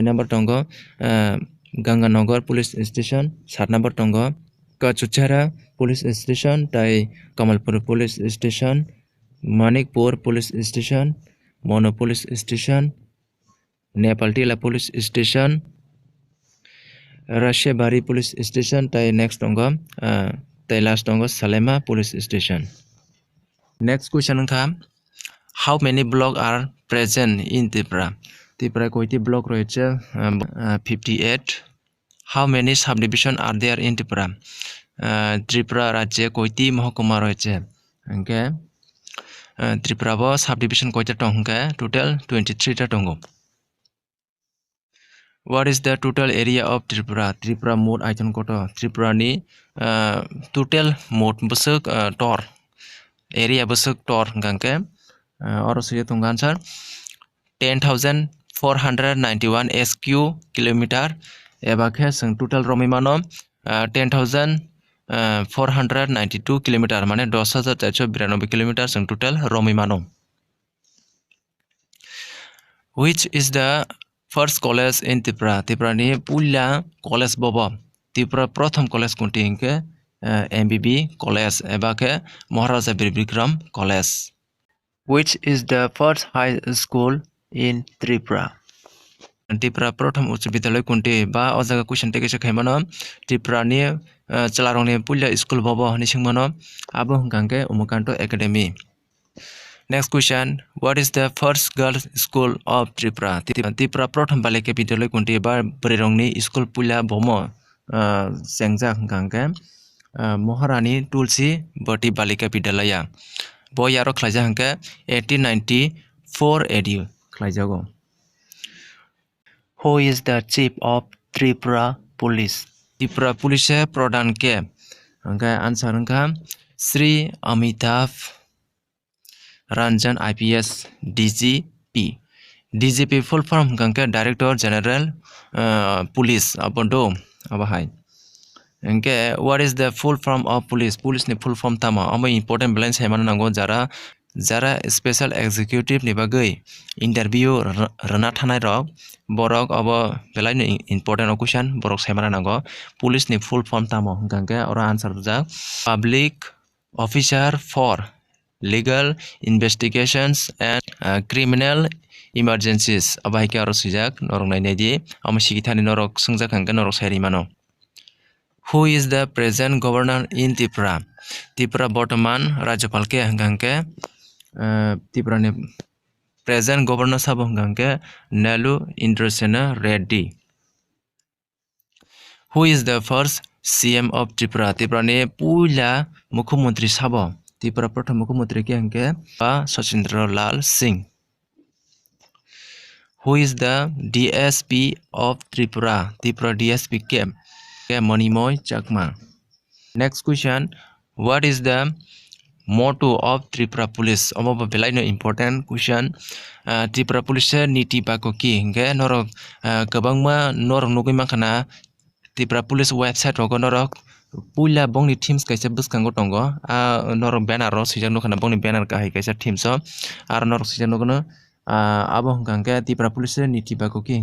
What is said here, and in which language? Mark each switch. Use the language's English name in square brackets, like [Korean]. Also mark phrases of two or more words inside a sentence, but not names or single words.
[Kok Borok] number tongo Ganganagar police station 7 number tongo Kachuchara police station tai Kamalpur police station Manikpur police station Mono police station Nepaltila police station Rashebari police station tai next tongo tai last tongo Salema police station. [English] Next question hingka how many blocks are present in Tripura? [Bangla] Tripura koiti block royeche 58. [English] How many subdivision are there in Tripura? [Kok Borok] Tripura [Bangla] rajye koiti mahakuma royeche [Kok Borok] hingke Tripura bo subdivision koita tong hingke total 23 ta tongo. [English] What is the total area of Tripura? [Kok Borok] Tripura mod aiton koto Tripura ni total mod busuk tor area busuk tor hingke oro suya tung answer 10,491 [English] SQ kilometer [Kok Borok] ebakhe sing total romi mano 10,492 kilometer mane 10,492 kilometer sing total romi mano. [English] Which is the first college in Tripura? [Kok Borok] Tripura ni pula college bobo Tripura [Bangla] prothom college kunti [Kok Borok] hingke MBB college ebakhe Maharaja Bir Bikram college. [English] Which is the first high school in Tripura? [Kok Borok] Tripura [Bangla] prothom uch bidyalay kunti [Kok Borok] ba o jaga question teke se khaimano Tripura ni chalarong ni pula school bobo ni singmano abo hingkangke Umukanto Academy. [English] Next question, what is the first girls school of Tripura? [Kok Borok] Tripura [Bangla] prothom balika bidyalay kunti [Kok Borok] ba brirong ni school pula bomo sengjak hingkangke Maharani Tulsi Bati Balika Bidyalaya. Boy aro khlaija hingke 1894 AD khlaijago. [English] Who is the chief of Tripura police? [Kok Borok] Tripura police [Bangla] pradhan ke [Kok Borok] hingke answer hingka Sri Amitabh Ranjan IPS DGP. DGP [English] full form [Kok Borok] hingke [English] Director General Police [Kok Borok] abondo abahai. [English] Hingke what is the full form of police? [Kok Borok] Police ni [English] full form [Kok Borok] tama amo [English] important balance [Kok Borok] haimana nango jara [English] special executive [Kok Borok] ni bagui interview rana thanai rok borok abo belai ni [English] important question [Kok Borok] borok haimana nango police ni [English] full form [Kok Borok] tamo hingke ora answer jak [English] public officer for legal investigations and criminal emergencies [Kok Borok] abai ke aro sijak norok nainai di amo sigithani norok sungjak hingke norok sairi mano. [English] Who is the present governor in Tripura? [Kok Borok] Tripura [Bangla] Bortoman Rajyapal ke [Kok Borok] hingke Tripura ni [English] present governor [Kok Borok] sabo hingke Nelu Indrasena Reddy. [English] Who is the first CM of Tripura? [Kok Borok] Tripura ni pula mukhyamantri sabo Tripura [Bangla] prothom mukhyamantri ke [Kok Borok] hingke Sachendra Lal Singh. [English] Who is the DSP of Tripura? [Bangla] Tripura DSP ke Monimoy Chakma. [English] Next question, what is the motto of Tripura police? [Kok Borok] Omo belai no [English] important question. [Kok Borok] Tripura police [Bangla] niti bako ki [Kok Borok] hingke norok kwbangma norok nugui mankana Tripura [English] police website [Kok Borok] rogo norok pula bongni teams kaisa bwskango tongo norok banner ro sijak nukana bongni banner kahai kaisa teams o ar norok sijak nukono abo hingkangke Tripura police [Bangla] niti bako ki